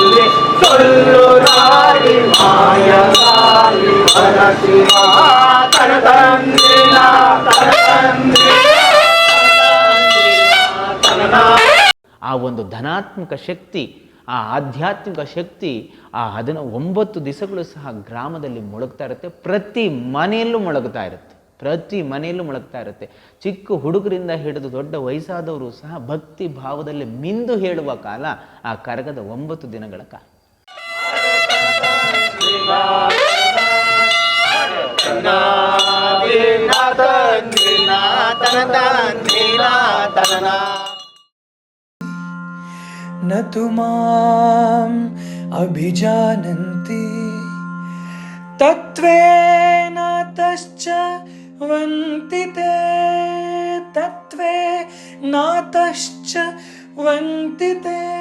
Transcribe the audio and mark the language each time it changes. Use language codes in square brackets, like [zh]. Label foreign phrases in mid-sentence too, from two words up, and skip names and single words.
[kn] ಆ ಒಂದು ಧನಾತ್ಮಕ ಶಕ್ತಿ, ಆ ಆಧ್ಯಾತ್ಮಿಕ ಶಕ್ತಿ ಆ 19 ದಿವಸಗಳು ಸಹ ಗ್ರಾಮದಲ್ಲಿ ಮೊಳಗ್ತಾ ಇರುತ್ತೆ. ಪ್ರತಿ ಮನೆಯಲ್ಲೂ ಮೊಳಗ್ತಾ ಇರುತ್ತೆ. ಚಿಕ್ಕ ಹುಡುಗರಿಂದ ಹಿಡಿದು ದೊಡ್ಡ ವಯಸ್ಸಾದವರು ಸಹ ಭಕ್ತಿ ಭಾವದಲ್ಲಿ ಮಿಂದು ಹೇಳುವ ಕಾಲ ಆ ಕರಗದ 9 ದಿನಗಳ ಕಾಲ. [sa] न तु माम् अभिजानन्ति तत्त्वेन तश्च वन्ति ते तत्त्वेन तश्च वन्ति ते